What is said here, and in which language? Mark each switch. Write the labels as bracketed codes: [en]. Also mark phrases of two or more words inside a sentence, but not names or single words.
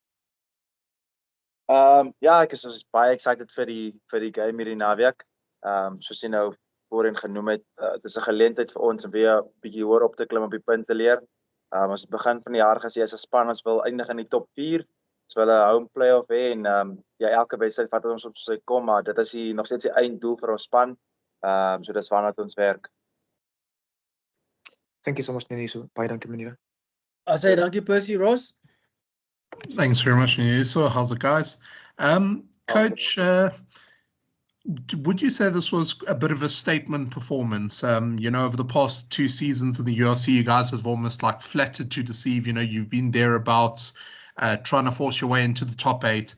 [af] Ja, ek is baie excited vir die game hierdie naweek. Soos jy nou voorheen genoem het, dit is 'n geleentheid vir ons om weer 'n bietjie hoër op te klim op die punteleer. Ons begin van die jaar gesê as 'n span ons wil eindig in die top 4. Ons wil 'n [en] home playoff [af] hê, en ja, elke wedstryd vat ons op sy kom, maar dit is nog steeds die einddoel vir ons span. So dis waarna ons werk. [en] Thank you so much, Nene. [af] So baie dankie, meneer. Dankie Percy. Ross? [en] Thanks very much, Nyeso. How's it, guys? Coach, would you say this was a bit of a statement performance? Over the past 2 seasons in the URC, you guys have almost like flattered to deceive. You've been thereabouts, trying to force your way into the top 8.